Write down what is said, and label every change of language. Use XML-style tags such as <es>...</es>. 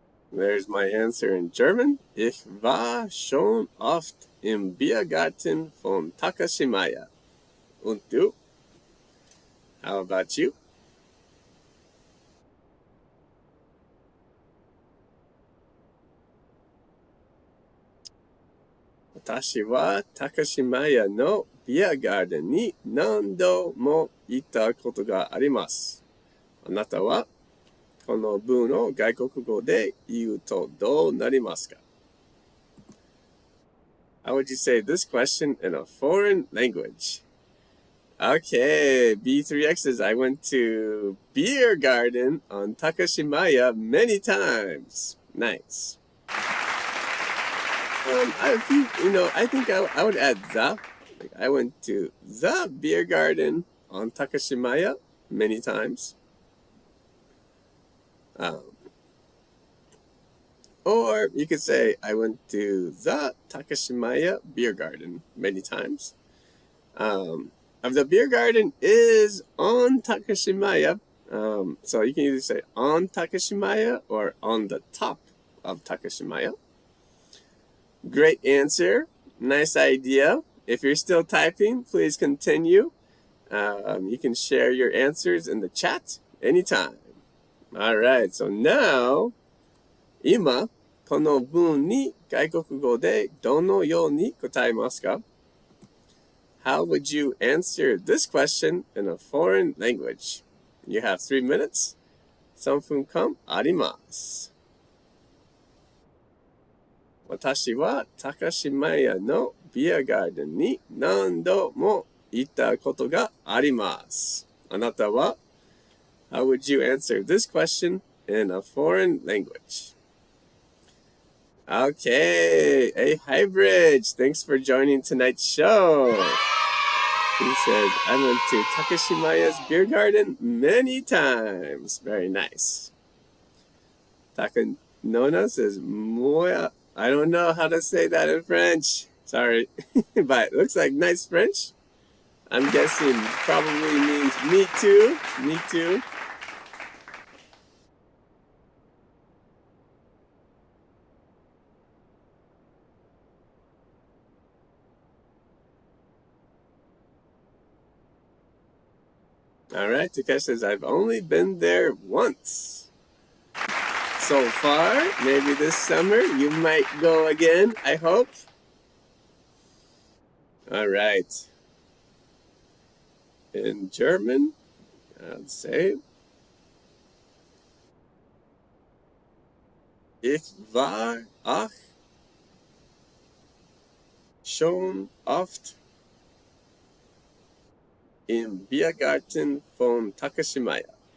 <en>There's my answer in German.</en> <de>Ich war schon oft im Biergarten von Takashimaya. Und du?</de> <en>How about you?</en> <ja>Watashi wa Takashimaya no Beer Garden ni nando mo itta koto ga arimasu. Anata wa? この文を外国語で言うとどうなりますか?</ja> <en>How would you say this question in a foreign language? Okay, B3X says, I went to Beer Garden on Takashimaya many times. Nice. I think I would add the. Like, I went to the Beer Garden on Takashimaya many times. Or you could say, I went to the Takashimaya Beer Garden many times. The beer garden is on Takashimaya. So you can either say on Takashimaya or on the top of Takashimaya. Great answer. Nice idea. If you're still typing, please continue. You can share your answers in the chat anytime. All right, so now,</en> <ja>今、この文に外国語でどのように答えますか？</ja> <en>How would you answer this question in a foreign language? You have 3 minutes.</en> <ja>3分間あります。私は高島屋のビアガーデンに何度も行ったことがあります。あなたは</ja> <en>How would you answer this question in a foreign language? Okay, hey, hi Bridge. Thanks for joining tonight's show. He says, I went to Takashimaya's beer garden many times. Very nice. Takanona says, Moya. I don't know how to say that in French. Sorry. But it looks like nice French. I'm guessing probably means me too. Me too. All right, Takesh says, I've only been there once. So far, maybe this summer you might go again, I hope. All right. In German, I'd say,</en> <de>Ich war auch schon oft im Biergarten von Takashimaya.</de>